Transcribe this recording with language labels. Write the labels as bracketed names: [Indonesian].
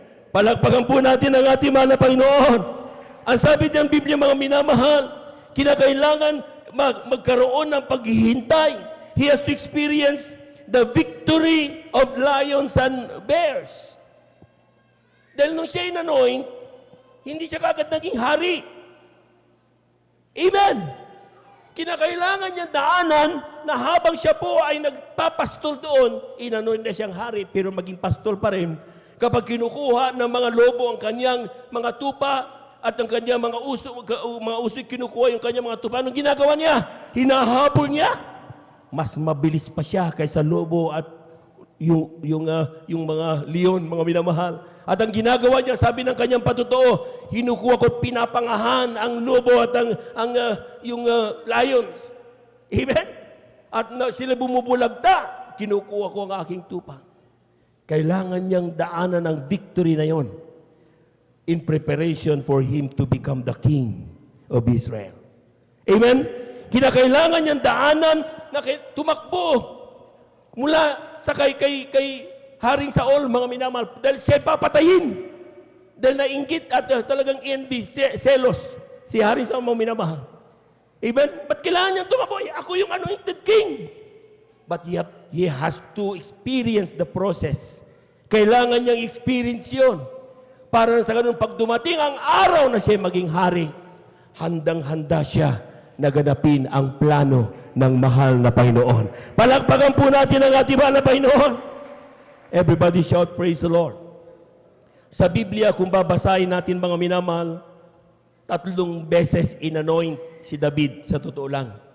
[Filipino] Palakpakan po natin ang ating mahal na Panginoon. Ang sabi ng Biblia, mga minamahal, kinakailangan magkaroon ng paghihintay. [English] He has to experience the victory of lions and bears. [Filipino] Dahil nung siya inanoint, hindi siya kagad naging hari. Amen. Kinakailangan niya daanan na habang siya po ay nagpapastol doon, inanoint na siyang hari, pero maging pastol pa rin. Kapag kinukuha ng mga lobo ang kanyang mga tupa at ang kanyang mga uso kinukuha yung kanyang mga tupa, anong ginagawa niya? Hinahabol niya. Mas mabilis pa siya kaysa lobo at yung mga leon, mga minamahal. At ang ginagawa niya, sabi ng kanyang patotoo, hinukuha ko at pinapangahan ang lobo at yung lions. Amen? At sila bumubulagta, kinukuha ko ang aking tupa. Kailangan niyang daanan ang victory na yon [English] in preparation for him to become the king of Israel. Amen? [Filipino] Kinakailangan niyang daanan na tumakbo mula sa kay Haring Saul, mga minamahal, dahil siya papatayin. Dahil nainggit at talagang envy, selos, si Haring Saul, mga minamahal. Amen? Ba't kailangan niyang tumakbo? Ako yung anointed king. [English] But he has to experience the process. [Filipino] Kailangan niyang experience yun. Para sa ganun, pag dumating ang araw na siya maging hari, handang-handa siya na ganapin ang plano ng mahal na Panginoon. Palakpakan po natin ang ating mahal na Panginoon. [English] Everybody shout, praise the Lord. [Filipino] Sa Biblia, kung babasahin natin mga minamahal, 3 beses inanoint si David, sa totoo lang.